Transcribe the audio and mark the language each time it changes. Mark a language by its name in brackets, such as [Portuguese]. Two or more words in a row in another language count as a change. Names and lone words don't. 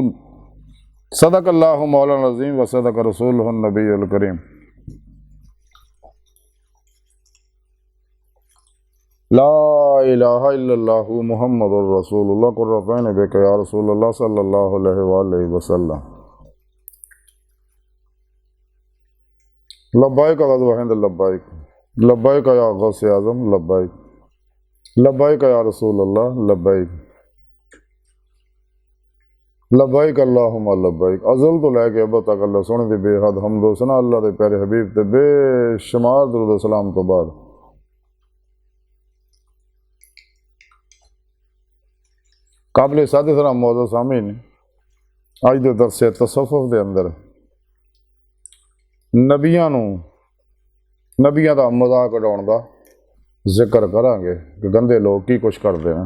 [Arabic] صدق الله مولانا عظيم و صدق رسوله النبي الكريم. لا إله إلا الله محمد رسول الله قرتين بك يا رسول الله صلى الله عليه وسلم. لبيك غزوة هند لبيك، لبيك يا غوث أعظم لبيك، لبيك يا رسول الله لبيك، لبيك اللهم لبيك. [Punjabi] ازل توں لے کے اب تک اللہ سوہنے دی بے حد حمد و ثنا اللہ دے پیارے حبیب تے بے شمار درود سلام توں بعد قابل صد سلام موجود سامعین اج دے درس تصوف دے اندر نبیاں دا مذاق اڑاؤن دا ذکر کراں گے [Urdu] کہ گندے لوگ کی کچھ کرتے ہیں.